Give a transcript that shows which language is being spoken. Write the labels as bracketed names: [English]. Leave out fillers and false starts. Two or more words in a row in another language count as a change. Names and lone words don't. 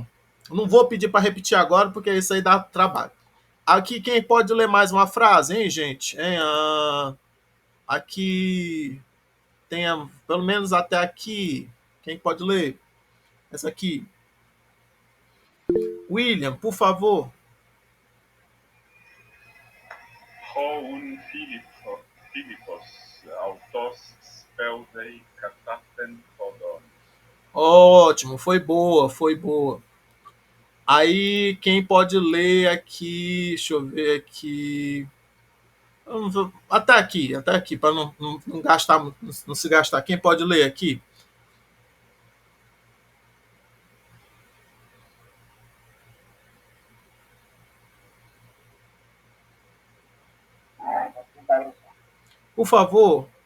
[Portuguese] Não vou pedir para repetir agora, porque isso aí dá trabalho. Aqui, quem pode ler mais uma frase, hein, gente? Hein? Aqui, tenha pelo menos até aqui. Quem pode ler? Essa aqui. William, por favor. [Greek] Οὖν Φίλιππος, αὐτὸς σπεύδει κατὰ τὴν ὁδόν. [Portuguese] Ótimo, foi boa, foi boa. Aí, quem pode ler aqui? Deixa eu ver aqui. Até aqui, para não gastar, não se gastar. Quem pode ler aqui? Por favor.